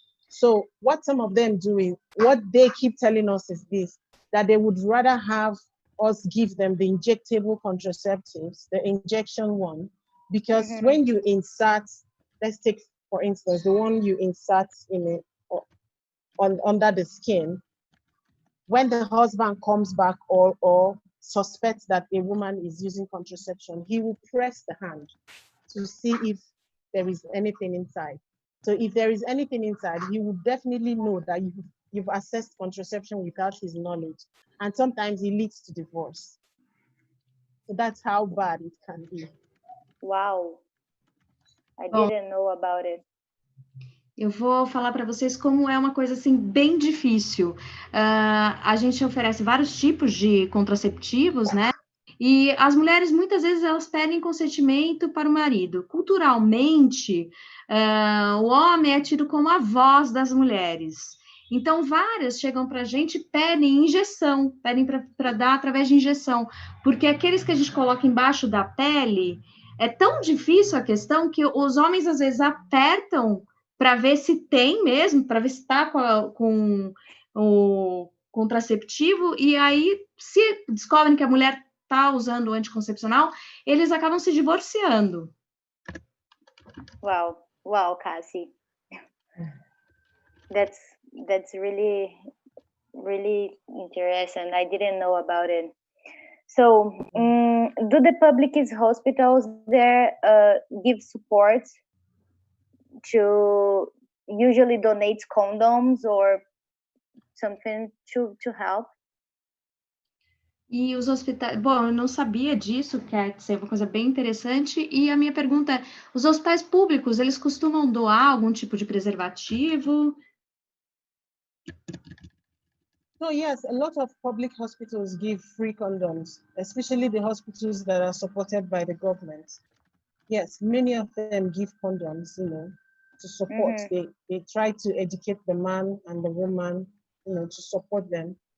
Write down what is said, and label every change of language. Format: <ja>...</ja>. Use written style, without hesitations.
<en>So what some of them do is, what they keep telling us is this, that they would rather have us give them the injectable contraceptives, the injection one, because when you insert, let's take, for instance, the one you insert in under the skin, when the husband comes back or suspects that a woman is using contraception, he will press the hand to see if there is anything inside. So if there is anything inside, he will definitely know that you've accessed contraception without his knowledge. And sometimes it leads to divorce. So that's how bad it can be. Wow. I didn't know about it.</en> <pt>Eu vou falar para vocês como é uma coisa assim bem difícil. A gente oferece vários tipos de contraceptivos, né? E as mulheres, muitas vezes, elas pedem consentimento para o marido. Culturalmente, o homem é tido como a voz das mulheres. Então, várias chegam para a gente e pedem injeção, pedem para dar através de injeção, porque aqueles que a gente coloca embaixo da pele, é tão difícil a questão que os homens, às vezes, apertam para ver se tem mesmo, para ver se está com o contraceptivo, e aí, se descobrem que a mulher está usando o anticoncepcional, eles acabam se divorciando.</pt> <en>Wow, Cassie. That's really, really interesting. I didn't know about it. So, do the public hospitals there give support to usually donate condoms or something to help?</en> <pt>E os hospitais... Bom, eu não sabia disso, quer dizer, uma coisa bem interessante. E a minha pergunta é, os hospitais públicos, eles costumam doar algum tipo de preservativo?</pt> <en>So yes, a lot of public hospitals give free condoms, especially the hospitals that are supported by the government. Yes, many of them give condoms, you know, to support. They try to educate the man and the woman, you know, to support them.</en>